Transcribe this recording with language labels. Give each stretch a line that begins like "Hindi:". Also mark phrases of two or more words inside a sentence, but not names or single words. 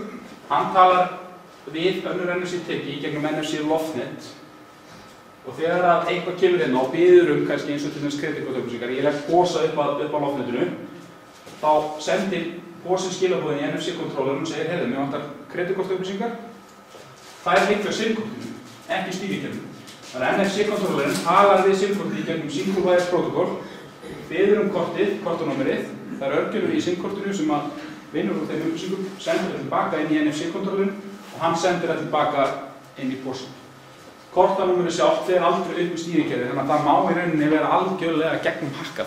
Icelandic: Hann talar við önnur NFC-teki í gegnum NFC loftnet og þegar að eitthvað kemur hérna og biður kannski eins og til þess kreditkortupplýsingar, ég legg posa upp á loftnetinu, þá sendir posin skilaboðin í NFC-kontrollerinn og segir, mér vantar kreditkortupplýsingar. Það liggja SIM-kortinu, ekki stýrikerfinu. Þannig að NFC-kontrollerinn talar við SIM-kortið í gegnum
English: single wire protocol,
Icelandic: biður kortið, kortanúmerið, það er örgjörður í SIM-kortinu sem að vinnur úr þeim upplýsingum, sendir það tilbaka inn í NFC-kontrollerinn og hann sendir það tilbaka inn í posin. Kortanúmerið sjálft fer aldrei upp í stýrikerfið, þannig að það má í rauninni vera algjörlega gegnum hakkað.